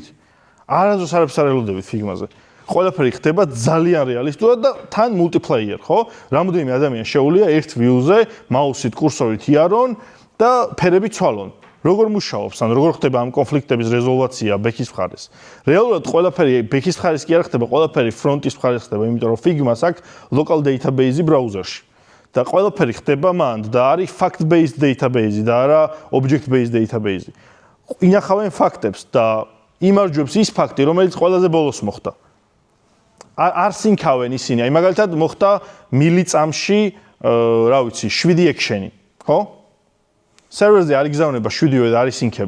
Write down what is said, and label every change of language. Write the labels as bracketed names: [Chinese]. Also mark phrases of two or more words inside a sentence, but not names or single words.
[Georgian] არასდროს არაფერს არ ელოდებით Figma-ზე. ყველაფერი ხდება ძალიან რეალისტურად და თან multiplayer, ხო? რამოდენიმე ადამიანი შეუულია ერთ view-ზე მაუსით, კურსორით იარონ და ფერები ცვალონ. როგორ მუშაობს, ან როგორ ხდება ამ კონფლიქტების რეზოლვაცია ბექის მხარეს. რეალურად ყველაფერი ბექის მხარეს კი არ ხდება, ყველაფერი ფრონტის მხარეს ხდება, იმიტომ რომ Figma-ს აქვს [English] local database- [Georgian] ი ბრაუზერში. და ყველაფერი ხდება მანდ და არის [English] fact-based database [Georgian] და არა [English] object-based database. [Georgian] ინახავენ ფაქტებს და იმარჯვებს ის ფაქტი, რომელიც ყველაზე ბოლოს მოხდა. არ სინქავენ ისინი. აი მაგალითად მოხდა მილიწამში, რა ვიცი, 7 action-ი, ხო? Server-ზე არ იგზავნება 7-ივე და არის სინქება.